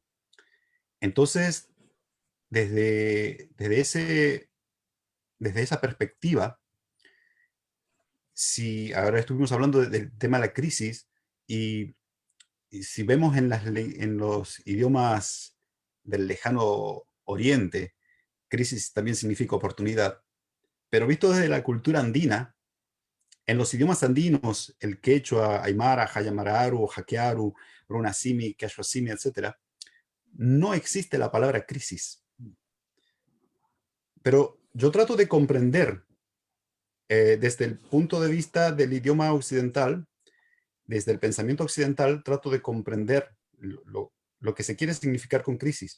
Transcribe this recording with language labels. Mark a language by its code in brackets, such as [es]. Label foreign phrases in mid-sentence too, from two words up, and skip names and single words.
[es] Entonces, desde esa perspectiva, si ahora estuvimos hablando del tema de la crisis, y si vemos en los idiomas del lejano oriente, crisis también significa oportunidad, pero visto desde la cultura andina, en los idiomas andinos, el quechua, aymara, hayamararu, jaquearu, runasimi, quechua-simi, etc., no existe la palabra crisis. Pero yo trato de comprender desde el punto de vista del idioma occidental, desde el pensamiento occidental, trato de comprender lo que se quiere significar con crisis.